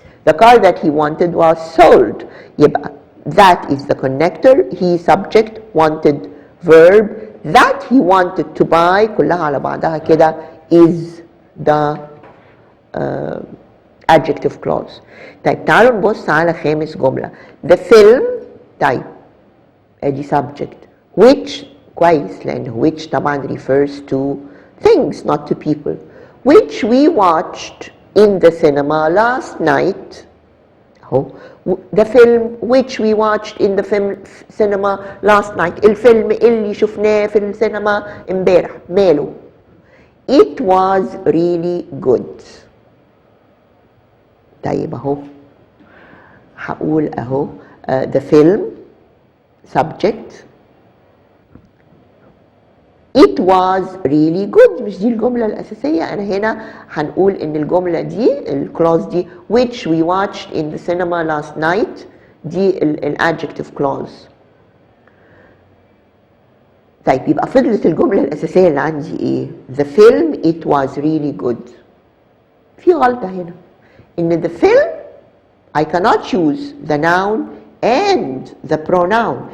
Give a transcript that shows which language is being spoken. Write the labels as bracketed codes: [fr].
[en] The car that he wanted was sold. يبقى that is the connector, he subject, wanted verb, that he wanted to buy [ar] كلها على بعضها كده [en] is the adjective clause. [ar] طيب تعالوا نبص على خامس جملة. [en] The film [ar] طيب ادي [en] subject which [ar] كويس لأن [en] which طبعا refers to things not to people. Which we watched in the cinema last night. اهو the film which we watched in the cinema last night. [ar] الفيلم اللي شفناه في السينما امبارح ماله؟ [en] It was really good. [ar] طيب اهو هقول اهو [en] the film subject it was really good. [ar] مش دي الجملة الأساسية؟ أنا هنا هنقول إن الجملة دي الكلاوز دي [en] which we watched in the cinema last night [ar] دي الادجكتيف كلاوز. طيب يبقى فضلت الجملة الأساسية اللي عندي إيه؟ [en] The film it was really good. [ar] في غلطة هنا إن [en] the film I cannot choose the noun and the pronoun.